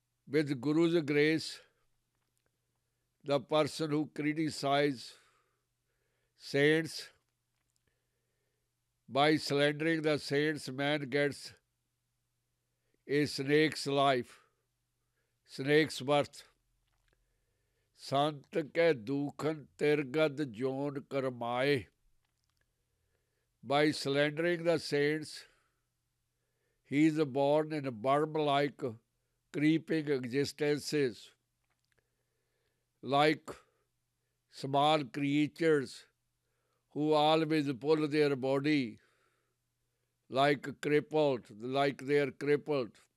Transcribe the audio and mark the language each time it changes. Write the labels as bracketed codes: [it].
[en] With Guru's grace, the person who criticizes saints, by slandering the saints, man gets a snake's life, snake's birth. [pa] Sant kੈ ਦੂਖਨ ਤਿਰਗਦ zone ਕਰਮਾਏ. [en] By slandering the saints, he is born in worm-like creeping existences, like small creatures who always pull their body like they are crippled.